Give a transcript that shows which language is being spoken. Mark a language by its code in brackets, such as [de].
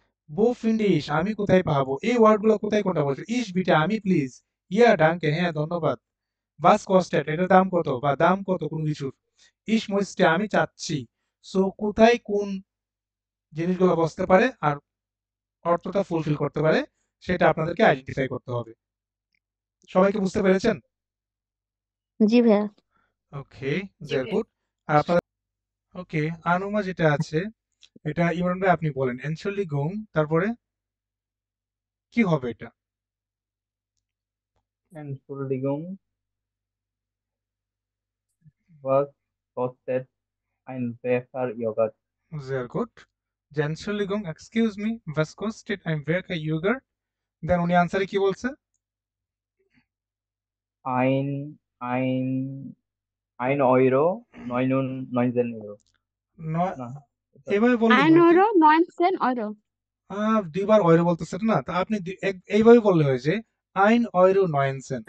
[bn] বো ফিন্ডিশ আমি কোথায় পাবো এই ওয়ার্ডগুলো কোথায় কোনটা বলছে [de] ইস বিটে [bn] আমি প্লিজ [de] ইয়া ডাঙ্কে [bn] হ্যাঁ ধন্যবাদ [de] বাস কস্টেড [bn] এটার দাম কত বা দাম কত কোনো কিছুর [de] ইস মইস্টে [bn] আমি চাচ্ছি সো কোথায় কোন জিনিসগুলো বসতে পারে আর অর্থটা ফুলফিল করতে পারে সেটা আপনাদেরকে আইডেন্টিফাই করতে হবে সবাইকে বুঝতে পেরেছেন জি ভাইয়া ওকে ভেরি গুড আর আপনাদের ওকে আনুমা যেটা আছে এটা ইমরান ভাই আপনি বলেন Entschuldigung তারপরে কি হবে এটা [de] Entschuldigung, was kostet ein Becher Joghurt? Sehr gut. Entschuldigung, [en] excuse me, [de] was kostet ein Becher Yogurt? [bn] Then উনি আনসারে কি বলছে? [de] Ein, ein, 1 Euro, 99 Euro. [bn] ন- না, এভাবে বললে 1 হয়েছে [de] Euro, 19 Euro. [bn] দুইবার অয়রো বলতেছে না তা আপনি এইভাবে বললে হয়েছে 1 Euro 9 Cent